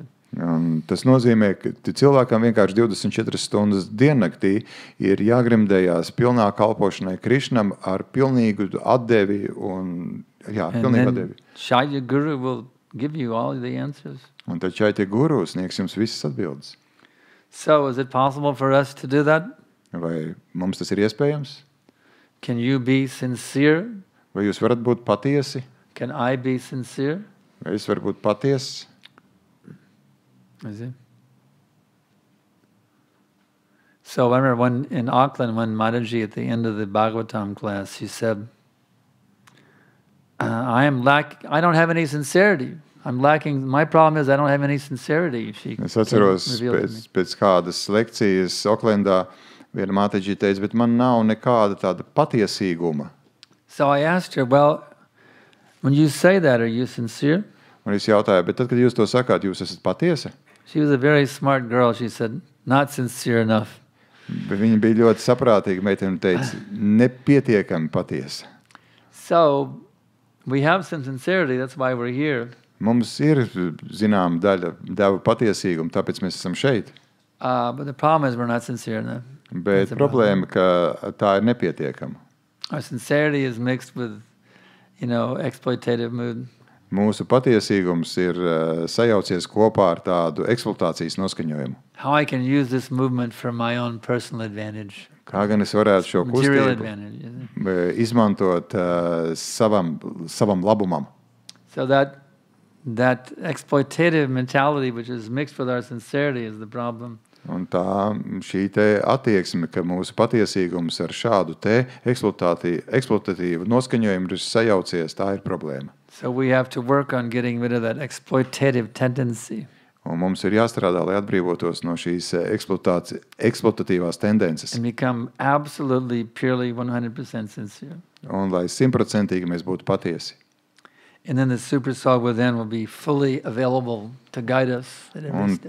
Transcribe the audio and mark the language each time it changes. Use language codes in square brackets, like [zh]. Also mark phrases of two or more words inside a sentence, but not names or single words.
[lv] Un tas nozīmē, ka cilvēkam vienkārši 24 stundas diennaktī ir jāgremdējās pilnā kalpošanai Krišnam ar pilnīgu atdevi un pilnīgu atdevi. [en] Chaitya Guru will give you all the answers. [lv] Un tad Chaitya Guru sniegs jums visas atbildes. [en] So is it possible for us to do that? [lv] Vai mums tas ir iespējams? [en] Can you be sincere? [lv] Vai jūs varat būt patiesi? [en] Can I be sincere? [lv] Vai es varu būt patiesi? [en] Is it? So I remember in Auckland, when Mataji at the end of the Bhagavatam class, she said, I don't have any sincerity. I'm lacking, my problem is I don't have any sincerity. [lv] Es atceros pēc kādas lekcijas Oklendā viena Mataji teica, bet man nav nekāda tāda patiesīguma. [en] So I asked her, well, when you say that, are you sincere? [lv] Un es jautāju, bet tad, kad jūs to sakāt, jūs esat patiesi? [en] She was a very smart girl. She said, not sincere enough. [lv] Bet viņa bija ļoti saprātīga meitene un teica, nepietiekami patiesa. [en] So we have some sincerity, that's why we're here. [lv] Mums ir zinām daļa deva patiesīguma, tāpēc mēs esam šeit. [en] But the problem is we're not sincere enough. [lv] Bet problēma, ka tā ir nepietiekama. [en] Our sincerity is mixed with, exploitative mood. [lv] Mūsu patiesīgums ir sajaucies kopā ar tādu eksploatācijas noskaņojumu. [en] How I can use this movement for my own personal advantage. [lv] Kā gan es varētu šo kustību izmantot savam labumam. [en] So that exploitative mentality which is mixed with our sincerity is the problem. [lv] Un tā šī te attieksme, ka mūsu patiesīgums ar šādu te eksploatatīvu noskaņojumu ir sajaucies, tā ir problēma. [en] So we have to work on getting rid of that exploitative tendency. [lv] Un mums ir jāstrādā, lai atbrīvotos no šīs eksploatatīvās tendences. [en] And become absolutely, purely 100% sincere. [lv] Un lai 100% mēs būtu patiesi. [en] And then the super soul within will be fully available to guide us at every step.